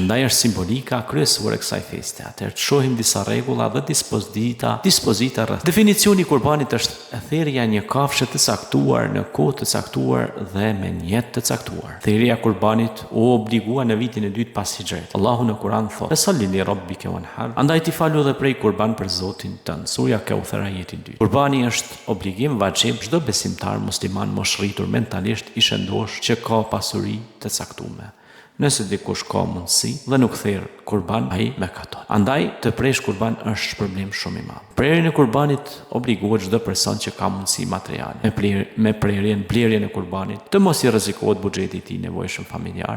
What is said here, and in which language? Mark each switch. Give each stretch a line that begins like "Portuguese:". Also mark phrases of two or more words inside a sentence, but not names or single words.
Albanian: Andaj është simbolika kryesore e kësaj feste. Atëherë të shohim disa rregulla dhe dispozita rreth. Definicioni i kurbanit është thirrja një kafshë të caktuar në kohë të caktuar dhe me njet të caktuar. Thirrja e kurbanit u obligua në vitin e dytë pas Hijrit. Allahu në Kur'an thotë:
Arabic: "صل لربك وانحر."
Albanian: Andaj ti falu dhe prej kurban për Zotin tënd. Surja Kauthar ajeti 2. Kurbani është obligim vajib çdo besimtar musliman moshritur mentalisht i shëndosh që ka pasuri të caktuar. Nëse dikush ka mundësi dhe nuk therr kurban, ai mëkaton. Andaj të presh kurban është problem shumë i madh. Prerjen e kurbanit obligohet çdo person që ka mundësi materiale me blerjen e kurbanit, të mos i rrezikohet buxheti i tij nevojshëm familjar.